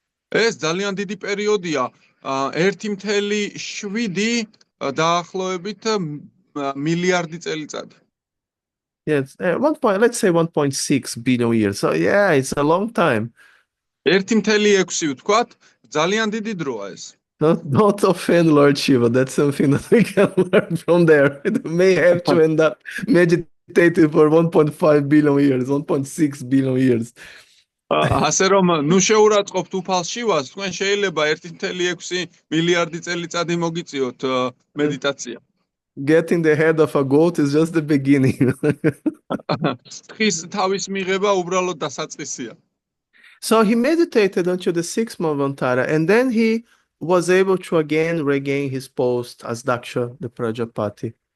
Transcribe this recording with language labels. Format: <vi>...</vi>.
<ka>ეს ძალიან დიდი პერიოდია, 1.7 დაახლოებით მილიარდი წელიწადი.</ka> <en>Yes, let's say 1.6 billion years. So yeah, it's a long time.</en> <ka>1.6 ვთქვათ, ძალიან დიდი დროა ეს.</ka> <en>Don't offend Lord Shiva. That's something that we can learn from there. It may have to end up meditating for 1.5 billion years, 1.6 billion years.</en> <ka>ასე რომ ნუ შეურაცხყოფთ უფალ შივას, თქვენ შეიძლება 1.6 მილიარდი წელიწადი მოგიწიოთ მედიტაცია.</ka> <en>Getting the head of a goat is just the beginning.</en> <ka>ხის თავის მიღება უბრალოდ დასაწყისია.</ka> <en>So he meditated until the 6th Manvantara, and then he was able to again regain his post as Daksha, the Prajapati.</en>